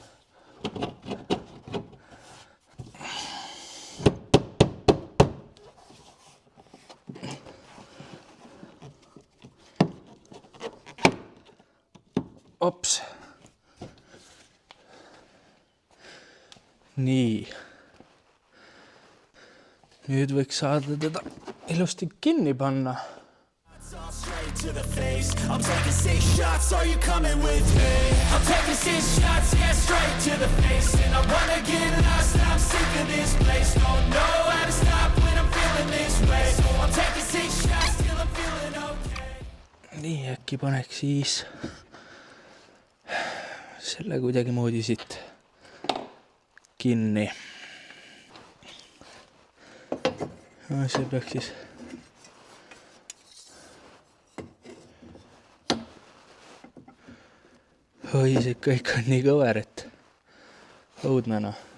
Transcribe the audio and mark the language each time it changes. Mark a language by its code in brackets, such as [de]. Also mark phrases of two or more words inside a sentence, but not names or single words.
[et] Ops. Nii. Nüüd võiks saada teda ilusti kinni panna. [en] Straight to the face. I'm taking 6 shots, are you coming with me? I'm taking 6 shots, yeah, straight to the face. And I wanna get lost, I'm sick of this place. Don't know how to stop when I'm feeling this way. So I'm taking 6 shots till I'm feeling okay. [et] Nii, äkki paneks siis selle kuidagi moodi siit kinni. No, see peaks siis oi, see kõik on nii kõver, et õudnena.